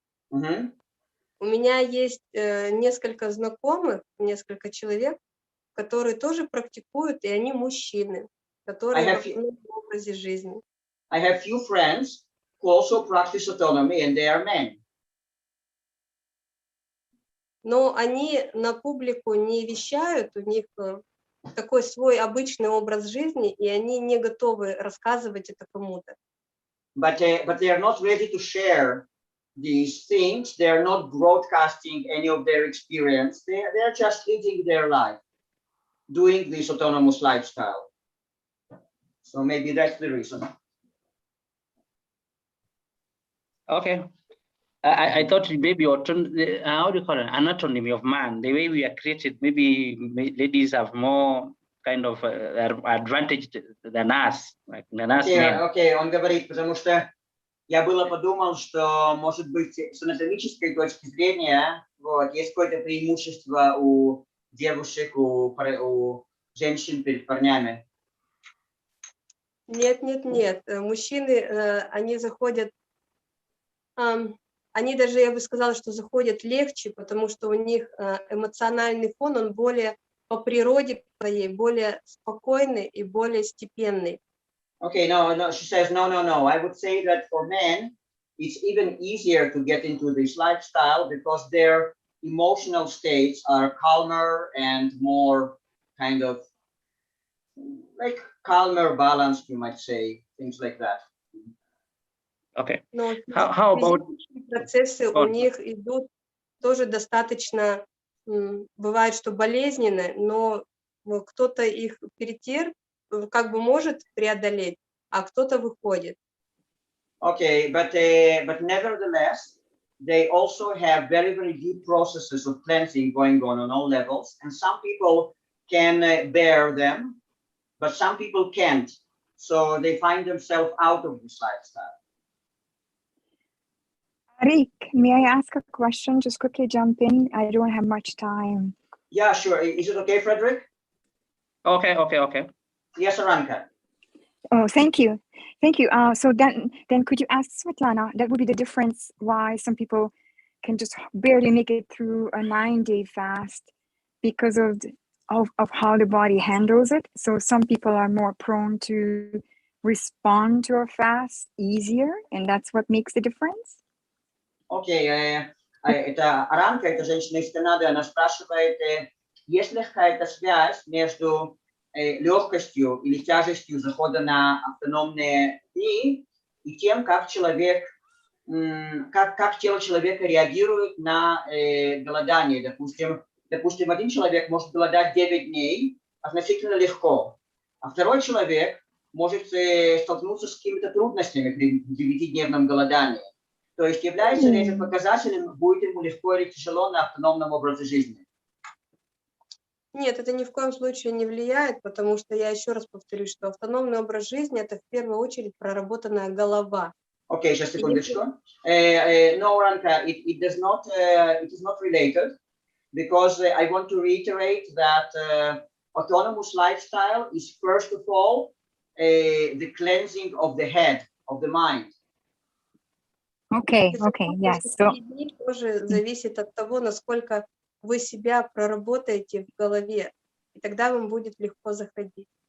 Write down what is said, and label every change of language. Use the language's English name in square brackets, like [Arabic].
[Russian] У меня есть несколько знакомых, несколько человек, которые тоже практикуют, и они мужчины, которые в автономном образе жизни. [English] I have few friends who also practice autonomy, and they are men. [Russian] Но они на публику не вещают, у них такой свой обычный образ жизни, и они не готовы рассказывать это кому-то. [English] But they are not ready to share these things. They are not broadcasting any of their experience. They are just living their life, doing this autonomous lifestyle. So maybe that's the reason. Okay. I thought maybe how do you call it, anatomy of man, the way we are created, maybe ladies have more kind of advantage than us, like than us men. [Russian] Okay, он говорит, потому что я было подумал, что, может быть, с анатомической точки зрения, вот, есть какое-то преимущество у девушек, у женщин перед парнями. Нет. Мужчины, они заходят, они даже, я бы сказала, что заходят легче, потому что у них эмоциональный фон, он более по природе своей, более спокойный и более степенный. [English] Okay, no, she says, no. I would say that for men, it's even easier to get into this lifestyle because their emotional states are calmer and more kind of like calmer, balanced, you might say, things like that. Okay. [Russian] Но [English] how about [Russian] процессы у них идут тоже достаточно, бывает, что болезненно, но кто-то их как бы может преодолеть, а кто-то выходит. [English] Okay, but nevertheless, they also have very, very deep processes of cleansing going on all levels, and some people can bear them, but some people can't. So they find themselves out of this lifestyle. Rick, may I ask a question? Just quickly jump in. I don't have much time. Yeah, sure. Is it okay, Fredrick? Okay. Yes, Aranka. Oh, thank you. So then could you ask Svetlana, that would be the difference why some people can just barely make it through a 9-day fast because of how the body handles it. So some people are more prone to respond to a fast easier, and that's what makes the difference. [Russian] Окей, это Аранка, это женщина из Канады, она спрашивает, есть ли какая-то связь между легкостью или тяжестью захода на автономные дни и тем, как человек, как тело человека реагирует на голодание. Допустим, один человек может голодать 9 дней относительно легко, а второй человек может столкнуться с какими-то трудностями при 9-дневном голодании. То есть является ли этим показателем, будет ему легко или тяжело на автономном образе жизни? Нет, это ни в коем случае не влияет, потому что я еще раз повторюсь, что автономный образ жизни – это в первую очередь проработанная голова. Окей, сейчас секундочку. [English] No, Ranka, it is not related, because I want to reiterate that autonomous lifestyle is first of all the cleansing of the head, of the mind. Okay, yes. So [Russian] тоже зависит от того, насколько вы себя проработаете в голове, и тогда вам будет легко заходить.